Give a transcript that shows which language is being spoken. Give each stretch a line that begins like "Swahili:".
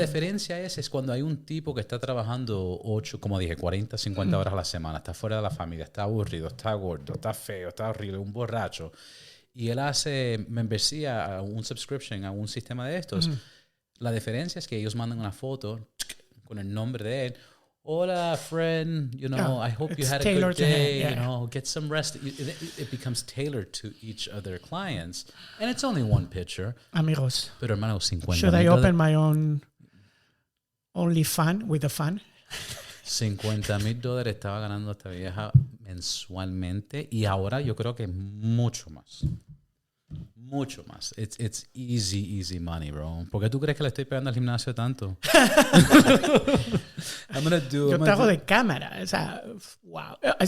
Spanish: diferencia es cuando hay un tipo que está trabajando 40, 50 horas a la semana, está fuera de la familia, está aburrido, está gordo, está feo, está horrible, un borracho, y él hace membresía a un subscription, a un sistema de estos. La diferencia es que ellos mandan una foto con el nombre de él.
English: Hola, friend. I hope you had a good day. Get some rest. It becomes tailored to each of their clients, and it's only one picture.
Spanish: Amigos, Pero hermano, 50.
English: should I open my own OnlyFans with a fan?
Spanish: $50,000 estaba ganando esta vieja mensualmente, y ahora yo creo que mucho más. Mucho más.
English: It's easy money, bro.
Spanish: ¿Por qué tú crees que le estoy pegando al gimnasio tanto? Yo te hago de cámara. O sea, wow.